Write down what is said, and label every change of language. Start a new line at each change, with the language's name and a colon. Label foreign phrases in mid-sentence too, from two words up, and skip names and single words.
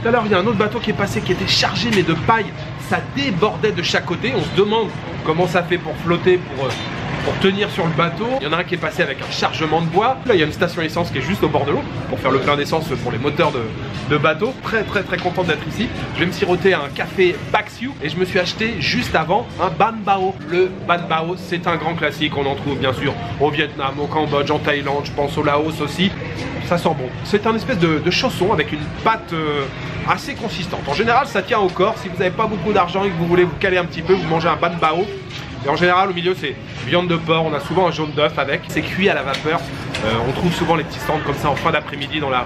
French: Tout à l'heure il y a un autre bateau qui est passé qui était chargé mais de paille, ça débordait de chaque côté, on se demande comment ça fait pour flotter, pour tenir sur le bateau. Il y en a un qui est passé avec un chargement de bois. Là il y a une station essence qui est juste au bord de l'eau pour faire le plein d'essence pour les moteurs de bateau. Très content d'être ici. Je vais me siroter un café Baxiu et je me suis acheté juste avant un ban bao. Le ban bao c'est un grand classique, on en trouve bien sûr au Vietnam, au Cambodge, en Thaïlande, je pense au Laos aussi. Ça sent bon. C'est un espèce de chausson avec une pâte assez consistante. En général ça tient au corps. Si vous n'avez pas beaucoup d'argent et que vous voulez vous caler un petit peu, vous mangez un ban bao. Et en général au milieu c'est viande de porc, on a souvent un jaune d'œuf avec, c'est cuit à la vapeur, on trouve souvent les petits stands comme ça en fin d'après-midi dans la rue.